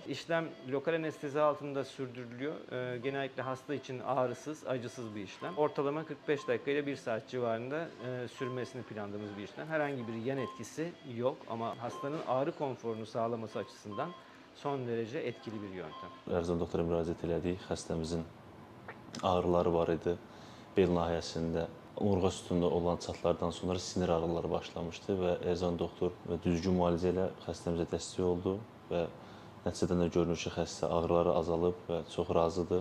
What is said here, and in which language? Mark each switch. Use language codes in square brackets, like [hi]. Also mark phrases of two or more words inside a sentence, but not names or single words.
[tr] İşlem lokal anestezi altında sürdürülüyor. Genellikle hasta için ağrısız, acısız bir işlem. Ortalama 45 dakika ile 1 saat civarında sürmesini planladığımız bir işlem. Herhangi bir yan etkisi yok ama hastanın ağrı konforunu sağlaması açısından son derece etkili bir yöntem. [az] Ərzan doktora müraciət elədik. Xəstəmizin ağrıları var idi. Bel nahiyəsində omurğa sütununda olan çatlardan sonra sinir ağrıları başlamışdı və Ərzan doktor düzgün müalicə ilə xəstəmizə dəstək oldu və nəticədən də görünür ki, xəstə ağrıları azalıb və çox razıdır.